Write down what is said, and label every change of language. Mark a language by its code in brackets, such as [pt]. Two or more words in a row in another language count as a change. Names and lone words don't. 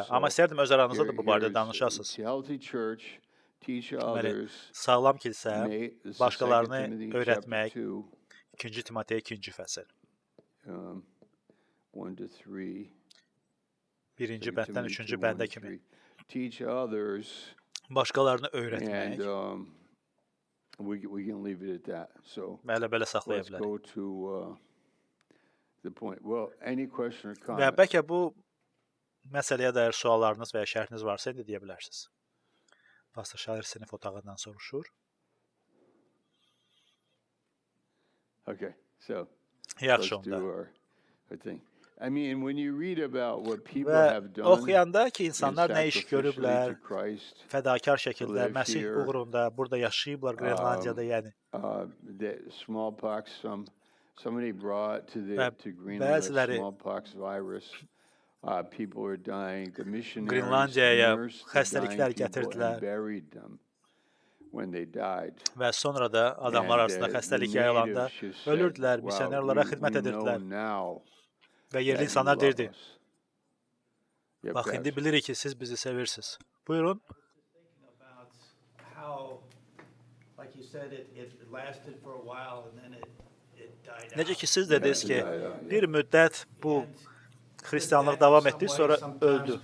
[az] Amma istəyərdim öz aranızda da bu barədə danışasınız. Deməli, sağlam kilsə, başqalarını öyrətmək, 2 Timoteya 2-ci fəsil. 1-ci bənddən 3-cü bəndə kimi. Başqalarını öyrətmək [en] we can leave it at that. So [az] Belə saxlaya [en] let's [az] bilərik. [en] go to the point. Well, any question or [az] Və [en] comment? [az] bəlkə bu məsələyə dair suallarınız və ya şərhiniz varsa indi deyə bilərsiniz. Pastor Şalir sinif otağından soruşur. [en] Okay, so [az] Yaxşı [en] let's do [az] onda. [en] our thing. I mean, when you read about what people [az] Və [en] have done [az] oxuyanda ki, [en] in [az] insanlar nə iş [en] sacrificially [az] görüblər, [en] to Christ, [az] fədakar şəkildə [en] live [az] Məsih [en] here, [az] uğrunda burada yaşayıblar Qrenlandiyada, yəni. [en] the smallpox, somebody brought to [az] Və [en] Greenland the [az] bəziləri [en] smallpox virus. People were dying. The missionaries [az] Qrenlandiyaya [en] nursed the [az] xəstəliklər [en] dying people [az] gətirdilər. [en] and buried them when they died. [az] Və sonra da adamlar arasında xəstəlik yayılanda ölürdülər, misionerlara xidmət edirdilər. Və yerli insanlar deyirdi, bax, indi bilirik ki, siz bizi sevirsiniz. Buyurun. Necə ki, siz dediniz ki, bir müddət bu xristianlıq davam etdi, sonra öldü.